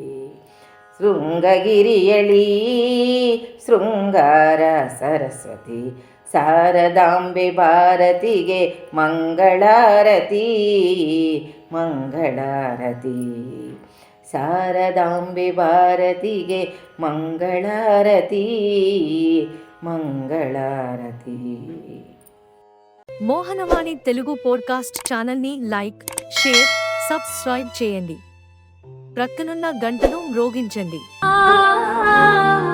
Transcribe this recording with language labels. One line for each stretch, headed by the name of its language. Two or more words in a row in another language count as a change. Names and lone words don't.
Kannada: ಶೃಂಗಗಿರಿಯಳಿ ಶೃಂಗಾರ ಸರಸ್ವತಿ, ಶಾರದಾಂಬೆ ಭಾರತಿಗೆ ಮಂಗಳಾರತಿ ಮಂಗಳಾರತಿ. ಶಾರದಾಂಬೆ ಭಾರತಿಗೆ ಮಂಗಳಾರತಿ మంగళారతి.
Telugu: మోహనవాణి తెలుగు పోడ్కాస్ట్ ఛానల్ని లైక్, షేర్, సబ్స్క్రైబ్ చేయండి. ప్రక్కనున్న గంటను మ్రోగించండి.